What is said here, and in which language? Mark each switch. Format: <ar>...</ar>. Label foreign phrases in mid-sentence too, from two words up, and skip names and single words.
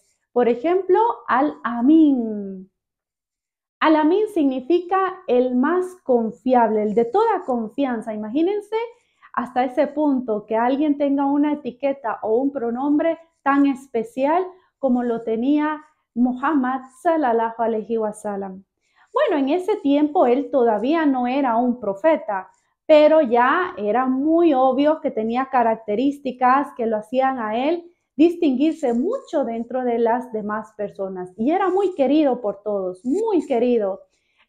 <es>Por ejemplo, Al-Amin. Al-Amin significa el más confiable, el de toda confianza. Imagínense hasta ese punto que alguien tenga una etiqueta o un pronombre tan especial como lo tenía Muhammad</es> <ar>صلى الله عليه وسلم.</ar> <es>Bueno, en ese tiempo él todavía no era un profeta, pero ya era muy obvio que tenía características que lo hacían a él distinguirse mucho dentro de las demás personas, y era muy querido por todos, muy querido.</es>